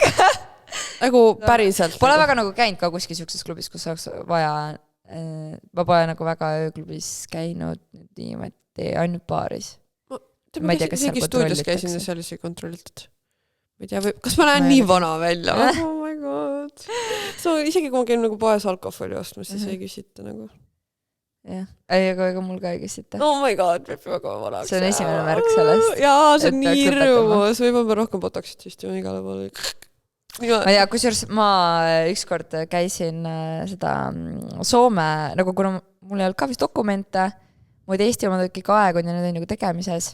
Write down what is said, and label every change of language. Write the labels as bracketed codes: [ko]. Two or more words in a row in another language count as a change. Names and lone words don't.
[et] Nagu päriselt. Pole väga nagu käinud ka kuskil siukses klubis, kus oleks vaja, ma pole nagu väga ööklubis käinud niimoodi ainult baaris. Ma ei tea, kas seal stuudios käisin ja seal isegi kontrollitud. Ma ei tea, kas ma näen nii vana välja? [en] Oh my God. [et] Isegi kui ma käin nagu poes alkoholi ostmas, siis ei küsita nagu. Jah, aga mul ka ei küsita. [en] Oh my God, [et] peab väga vanaks. See on esimene märk sellest. Jaa, see on nii rõõmus. Võib-olla rohkem botoxit süstima igale poole. ma ei tea, kusjuures ma ükskord käisin seda Soome, nagu kuna mul ei olnud ka vist dokumente, muid Eesti omad kõik aeg on ja need on nagu tegemises.